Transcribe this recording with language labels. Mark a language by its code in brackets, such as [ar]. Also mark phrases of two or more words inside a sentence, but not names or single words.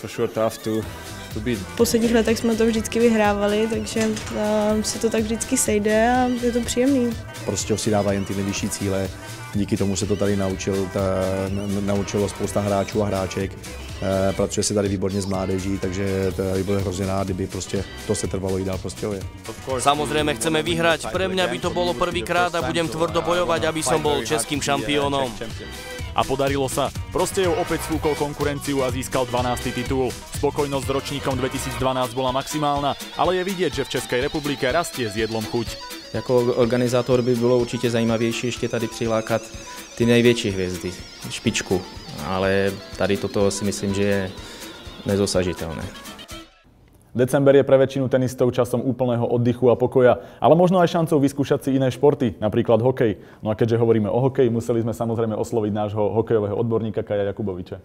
[cs] V posledních letech jsme to vždycky vyhrávali, takže se to tak vždycky sejde a je to příjemný. Prostě si dává jen ty nejvyšší cíle, díky tomu se to tady naučilo spousta hráčů a hráček. Pracuje se tady výborně s mládeží, takže tady bude hrozně rád, kdyby prostě to se trvalo i dál v Prostějově. [sk] Samozrejme chceme vyhrať, pre mňa by to bolo prvýkrát a budem tvrdo bojovať, aby som bol českým šampiónom. A podarilo sa. Prostějov opäť sfúkol konkurenciu a získal 12. titul. Spokojnosť s ročníkom 2012 bola maximálna, ale je vidieť, že v Českej republike rastie s jedlom chuť. [cs] Jako organizátor by bylo určitě zajímavější ještě tady přilákat ty největší hvězdy, špičku, ale tady toto si myslím, že je nedosažitelné. [sk] December je pre väčšinu tenistov časom úplného oddychu a pokoja, ale možno aj šancou vyskúšať si iné športy, napríklad hokej. No a keďže hovoríme o hokeji, museli sme samozrejme osloviť nášho hokejového odborníka Kaja Jakuboviča.